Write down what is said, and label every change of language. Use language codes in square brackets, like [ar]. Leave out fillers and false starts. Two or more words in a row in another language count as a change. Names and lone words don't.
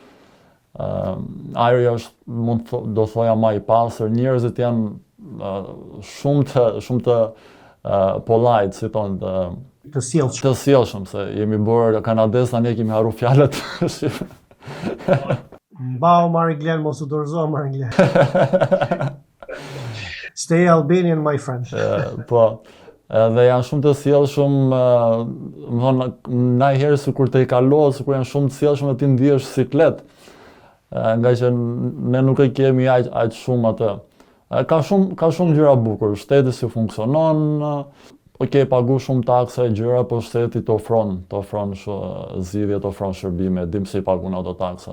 [sq] Ajri është, do thoja, më i pastër, njerëzit janë shumë të polite, si thonë, Të sjellshëm, se jemi bërë kanadez tani kemi harru fjalët. Mbao Mariglen, mos u dorëzo Mariglen. [en] Stay Albanian, my friend. [sq] Po, edhe janë shumë të sjellshëm, më thonë, ndonjëherë sikur të i kalohet, sikur janë shumë të sjellshëm dhe ti ndihesh siklet. Nga që ne nuk e kemi aq shumë atë. Ka shumë gjëra bukur, shteti si funksionon, pagu shumë takse gjëra, po shteti të ofron zgjidhje, të ofron shërbime, dim se i pagun ato taksa.